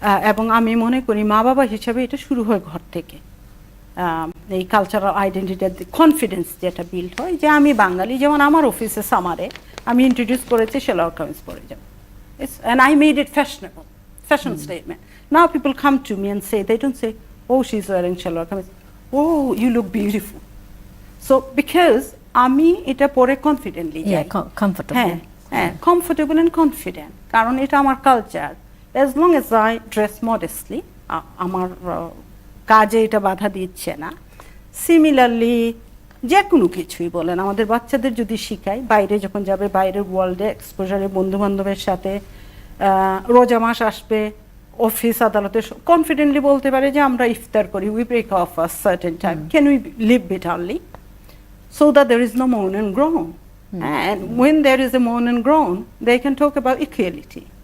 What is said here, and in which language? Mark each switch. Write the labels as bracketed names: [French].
[Bangla] এবং আমি মনে করি মা বাবা হিসাবে এটা শুরু হয় ঘর থেকে। এই কালচারাল আইডেন্টিটির কনফিডেন্স যেটা বিল্ড হয়, যে আমি বাঙালি। যেমন আমার অফিসে সামারে আমি ইন্ট্রোডিউস করেছি সালোয়ার কামিজ পরে যাব, [English] and I made it fashionable, fashion statement. Now people come to me and say, they don't say, oh she's wearing salwar kameez, oh you look beautiful. So because [Bangla] আমি এটা পরে কনফিডেন্টলি যাই, [English] Comfortable. [Bangla] হ্যাঁ কমফোর্টেবল এন্ড কনফিডেন্ট, কারণ এটা আমার culture. [English] as long as I dress modestly, [Bangla] আমার কাজে এটা বাধা দিচ্ছে না। সিমিলারলি যে কোনো কিছুই বলেন, আমাদের বাচ্চাদের যদি শিখাই, বাইরে যখন যাবে, বাইরের ওয়ার্ল্ডে এক্সপোজারে, বন্ধু বান্ধবের সাথে, রোজা মাস আসবে, অফিস আদালতে কনফিডেন্টলি বলতে পারে যে আমরা ইফতার করি, [English] We break off a certain time, can we leave bit early, so that there is no moan and groan. And when there is a moan and groan, they can talk about equality.